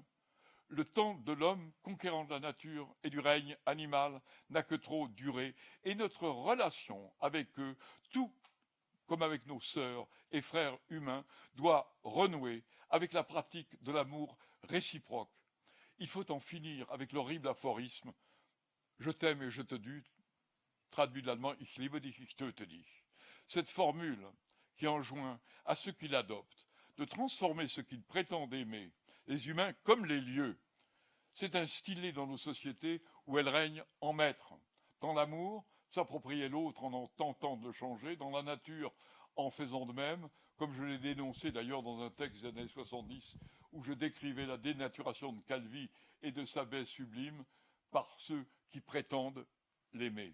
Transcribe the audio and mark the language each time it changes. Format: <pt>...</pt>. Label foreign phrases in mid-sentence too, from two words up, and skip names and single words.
<fr>Le temps de l'homme conquérant de la nature et du règne animal n'a que trop duré, et notre relation avec eux, tout comme avec nos sœurs et frères humains, doit renouer avec la pratique de l'amour réciproque. Il faut en finir avec l'horrible aphorisme « Je t'aime et je te tue », traduit de l'allemand «</fr> <de>Ich liebe dich, ich töte dich ».</de> <fr>Cette formule qui enjoint à ceux qui l'adoptent de transformer ce qu'ils prétendent aimer, les humains comme les lieux, c'est instillé dans nos sociétés où elles règnent en maître. Dans l'amour, s'approprier l'autre en tentant de le changer, dans la nature en faisant de même, comme je l'ai dénoncé d'ailleurs dans un texte des années 70 où je décrivais la dénaturation de Calvi et de sa baie sublime par ceux qui prétendent l'aimer.</fr>